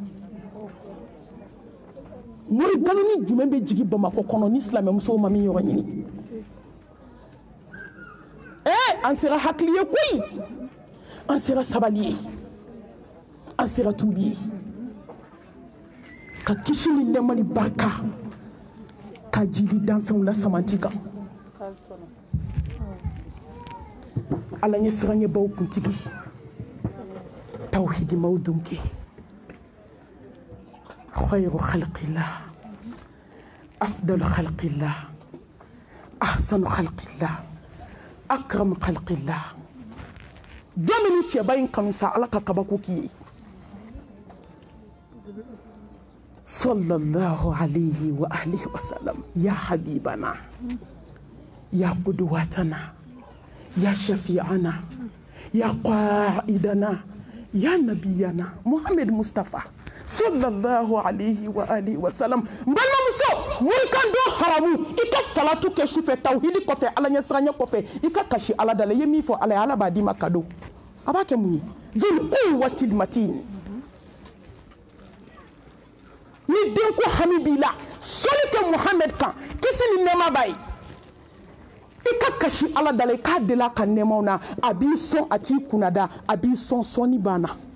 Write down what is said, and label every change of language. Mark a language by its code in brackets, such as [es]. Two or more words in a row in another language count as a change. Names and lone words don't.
[bm] mori galoni jumɛn bɛ jigin bamakɔ kɔnɔ ni silamɛmusow ma min yɔrɔ ɲini an sera hakili ye koyi an sera sabali ye an sera tubi ye ka kisi ni nɛɛma ni barika ka jidi danfɛnw la samanti kan ala ɲɛ siranɲɛbaw kuntigi tawhidimaw donke [ar] خير خلق الله أفضل خلق الله أحسن خلق الله أكرم خلق الله [bm] jamini cɛba in kanu sa ala ka kabako k'i ye [ar] صلى الله عليه وعلى آله وسلم يا حبيبنا يا قدوتنا يا شفيعنا يا قائدنا يا نبينا [bm] Muhammad Mustafa [ar] صلى الله عليه وعلى آله وسلم [bm] balimamuso mori kan don haramu i ka salatu kɛ sufɛ tawhidi kɔfɛ ala ɲɛsiranɲɛ kɔfɛ i ka kasi ala da la i ye min fɔ ala ye ala b'a d'i ma kado a b'a kɛ mun ye [ar] ذو القوة المتين [bm] ni denko hami b'i la sɔli kɛ Muhammad kan kisi ni nɛɛma b'a ye i ka kasi ala da la i k'a deli a ka nɛɛmaw na a b'i sɔn a t'i kunnada a b'i sɔn sɔnni banna